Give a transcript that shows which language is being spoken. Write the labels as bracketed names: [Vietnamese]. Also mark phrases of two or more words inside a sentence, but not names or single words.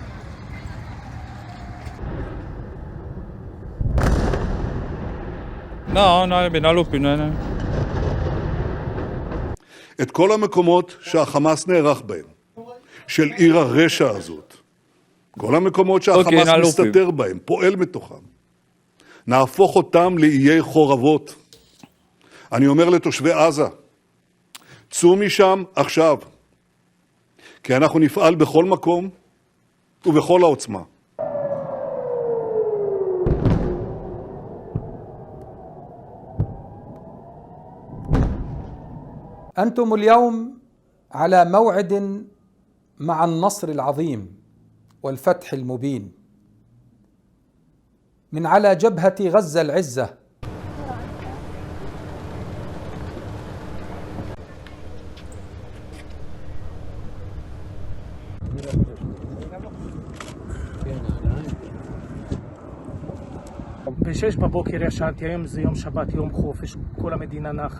[Hebrew] Non, dans l'eau pub, non. את כל המקומות שהחמאס נערך בהם, של עיר הרשע הזאת, כל המקומות שהחמאס מסתתר בהם, פועל מתוכם, נהפוך אותם לאיי חורבות. אני אומר לתושבי עזה, צאו משם עכשיו, כי אנחנו נפעל בכל מקום ובכל העוצמה. [Arabic] أنتم اليوم على موعد مع النصر العظيم والفتح المبين من على جبهة غزة العزة. [Hebrew] ב-6 בבוקר ישנתי, היום זה יום שבת, יום חופש, כל המדינה נחה.